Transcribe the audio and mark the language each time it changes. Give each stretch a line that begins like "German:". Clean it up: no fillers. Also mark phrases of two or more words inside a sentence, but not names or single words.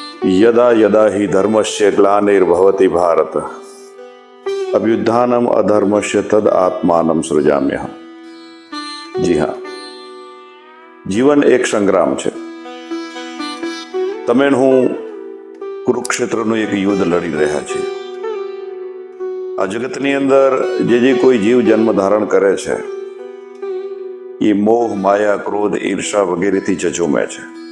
Sanskrit: यदा यदा हि धर्मस्य ग्लानिर्भवति भारत अभ्युत्थानम अधर्मस्य तद आत्मानं सृजाम्यहम्।
Gujarati: જી હા, જીવન એક સંગ્રામ છે. તમે હું કુરુક્ષેત્રનું એક યુદ્ધ લડી રહ્યા છીએ. આ જગતની અંદર જે કોઈ જીવ જન્મ ધારણ કરે છે એ મોહ, માયા, ક્રોધ, ઈર્ષા વગેરેથી ઝઝૂમે છે.